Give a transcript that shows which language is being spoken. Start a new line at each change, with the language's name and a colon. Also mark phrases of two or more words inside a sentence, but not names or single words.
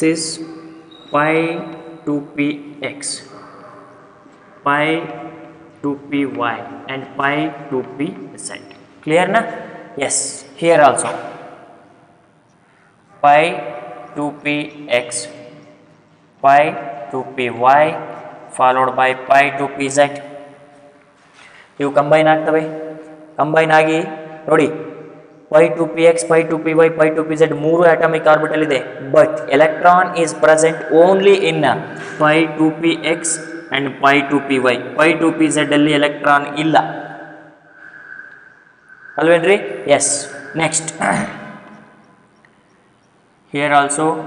English: is pi 2px, pi 2py and pi 2pz. Clear na? Yes, here also pi 2px, pi 2py followed by pi 2pz.
Kannada: ಇವು ಕಂಬೈನ್ ಆಗ್ತವೆ. ಕಂಬೈನ್ ಆಗಿ ನೋಡಿ, pi 2px, pi 2py, pi 2pz ಮೂರು
English: atomic orbital
Kannada: ಇದೆ.
English: But electron is present only in pi 2px and pi 2py.
Kannada: pi 2pz ಅಲ್ಲಿ ಎಲೆಕ್ಟ್ರಾನ್ ಇಲ್ಲ, ಅಲ್ವೇನ್ರಿ? ಎಸ್.
English: Next here also.